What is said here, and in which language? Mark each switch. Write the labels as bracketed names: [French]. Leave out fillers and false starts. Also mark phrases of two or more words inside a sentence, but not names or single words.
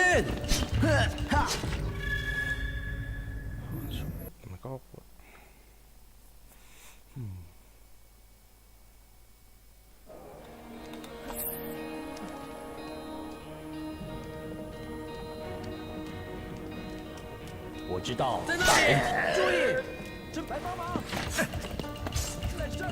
[Spanish] 哈！ Me cago por... [Chinese] 我知道。在那里！注意！正牌帮忙！在这里！